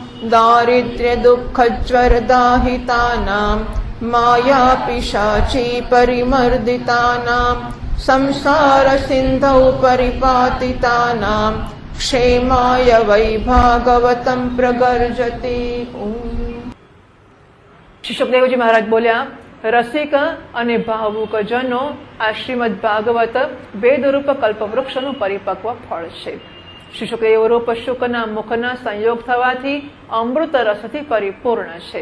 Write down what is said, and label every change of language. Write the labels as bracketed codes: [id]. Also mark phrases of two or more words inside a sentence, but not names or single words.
[sa] दारिद्र्यदुःखज्वरदाहितानां मायापिशाची परिमर्दितानां। संसारसिन्धौ परिपातितानां क्षेमाय वै भागवतं प्रगर्जति। [gu] શ્રી સુખદેવજી મહારાજ બોલ્યા, રસિક અને ભાવુક જનો આ શ્રીમદ ભાગવત વેદરૂપ કલ્પવૃક્ષનું પરિપક્વ ફળ છે. શ્રી સુખદેવ રૂપ શુકના મુખના સંયોગ થવાથી અમૃત રસથી પરિપૂર્ણ છે.